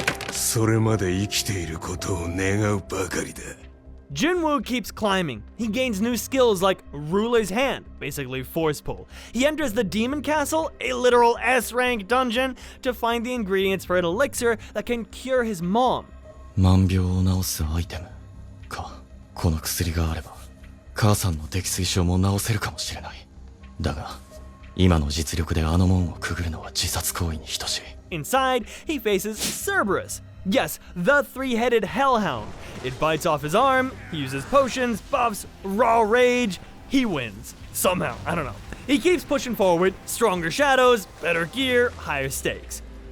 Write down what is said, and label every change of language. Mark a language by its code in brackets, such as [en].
[ja] それまで生きていることを願うばかりだ。 [en] Jinwoo keeps climbing. He gains new skills like Ruler's Hand, basically force pull. He enters the Demon Castle, a literal S-rank dungeon, to find the ingredients for an elixir that can cure his mom. [ja] 万病を治すアイテムか。この薬があれば母さんの溺水症も治せるかもしれない。だが今の実力であの門をくぐるのは自殺行為に等しい。 [en] Inside, he faces Cerberus. Yes, the 3-headed hellhound. It bites off his arm, he uses potions, buffs, raw rage. He wins. Somehow, I don't know. He keeps pushing forward, stronger shadows, better gear, higher stakes.